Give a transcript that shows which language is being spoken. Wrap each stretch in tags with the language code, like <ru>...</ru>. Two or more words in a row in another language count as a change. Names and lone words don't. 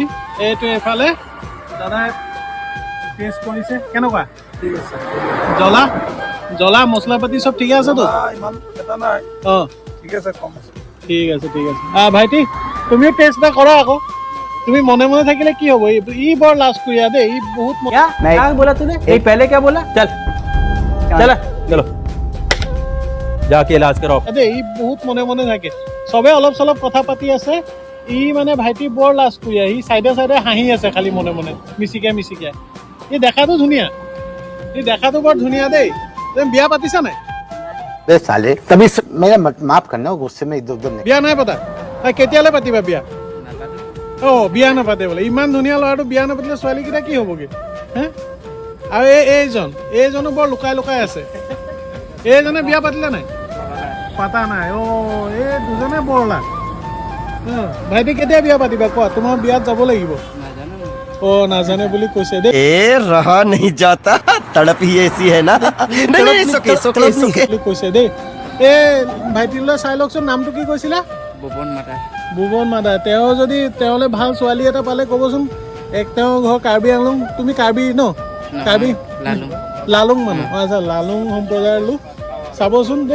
<as>এইটো এইফালে দাদাই টেষ্ট কৰিছে কেনেকুৱা? ঠিক আছে, জ্বলা জ্বলা মছলা পাতি চব ঠিকে আছেতো? ইমান এটা নাই, অঁ ঠিক আছে, কম আছে। ঠিক আছে ঠিক আছে। ভাইটি তুমিও টেষ্ট এটা কৰা আকৌ। তুমি মনে মনে থাকিলে কি হ'ব? ই বৰ লাজ কৰিয়া দেই, ই বহুত</as> <hi>क्या क्या बोला तूने एक पहले क्या बोला चल चल चलो जाके इलाज कराओ</hi> <as>দেই ই বহুত মনে মনে থাকে। চবে অলপ চলপ কথা পাতি আছে, ই মানে ভাইটি বৰ লাজ কৰিয়া। ই চাইডে চাইডে হাঁহি আছে খালি মনে মনে মিচিকাই মিচিকাই। ই দেখাতো ধুনীয়া, ই দেখাতো বৰ ধুনীয়া দেই। তুমি বিয়া পাতিছা নাই?</as> <hi>बे साले तभी मेरा माफ करना गुस्से में इधर उधर नहीं</hi> <as>বিয়া নাই পতা? কেতিয়ালৈ পাতিবা বিয়া? অঁ বিয়া নাপাতে বোলে। ইমান ধুনীয়া ল'ৰাটো বিয়া নাপাতিলে ছোৱালীকেইটা কি হ'বগৈ হে? আৰু এইজনো বৰ লুকাই লুকাই আছে। এইজনে বিয়া পাতিলে নাই? পাতা নাই। অঁ এই দুজনে বৰ লাগ। ভাইটি কেতিয়া বিয়া পাতিবা কোৱা? তোমাৰ বিয়াত যাব লাগিব। নাজানো অঁ নাজানে বুলি কৈছে দেই।</as> <hi>रहा नहीं जाता, तड़प ही ऐसी है ना। नहीं नहीं, सुके सुके सुके।</hi> <as>বুলি কৈছে দেই। এই ভাইটিলৈ চাই লওকচোন, নামটো কি কৈছিলা? ভুৱন মাতা ভুৱন মাদা। তেওঁ যদি তেওঁলৈ ভাল ছোৱালী এটা পালে ক'বচোন। তেওঁৰ ঘৰ কাৰ্বি আংলং। তুমি কাৰ্বি ন? কাৰ্বি লালুং লালুং মানুহ। আচ্ছা লালুং সম্প্ৰদায়ৰ লোক। চাবচোন দেই।</as>